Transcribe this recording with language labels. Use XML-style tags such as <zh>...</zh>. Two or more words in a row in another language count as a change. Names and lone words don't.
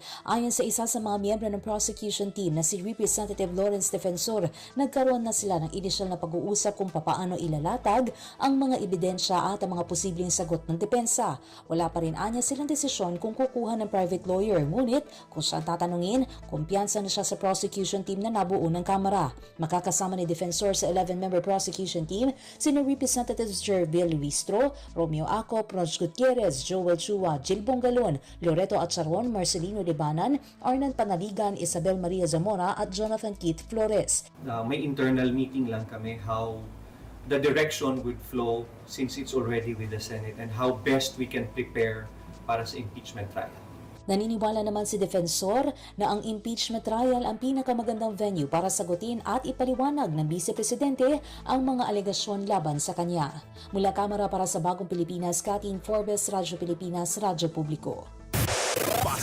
<tl>Ayon sa isa sa mga miyembro ng</tl> <en>prosecution team</en> <tl>na si Representative Lawrence Defensor, nagkaroon na sila ng inisyal na pag-uusap kung papaano ilalatag ang mga ebidensya at ang mga posibleng sagot ng depensa. Wala pa rin anya silang desisyon kung kukuha ng</tl> <en>private lawyer,</en> <tl>ngunit kung saan tatanungin, kumpiyansa na siya sa</tl> <en>prosecution team</en> <tl>na nabuo ng Kamara. Makakasama ni Defensor sa 11-member</tl> <en>prosecution team</en> <tl>sina Representatives Jervil Luistro, Romeo Acop, Rog Gutierrez, Joel Chua, Jill Bongalon, Loreto Atcharon, Marcelino Libanan, Arnan Panaligan, Isabel Maria Zamora at Jonathan Keith Flores. May internal meeting lang kami</tl> <en>how the direction would flow since it's already with the Senate and how best we can prepare</en> <tl>para sa impeachment trial. Naniniwala naman si Defensor na ang</tl> <en>impeachment trial</en> <tl>ang pinakamagandang venue para sagutin at ipaliwanag ng Vice Presidente ang mga alegasyon laban sa kanya. Mula Kamara para sa Bagong Pilipinas, Kathleen Forbes, Radyo Pilipinas, Radyo Publiko.</tl>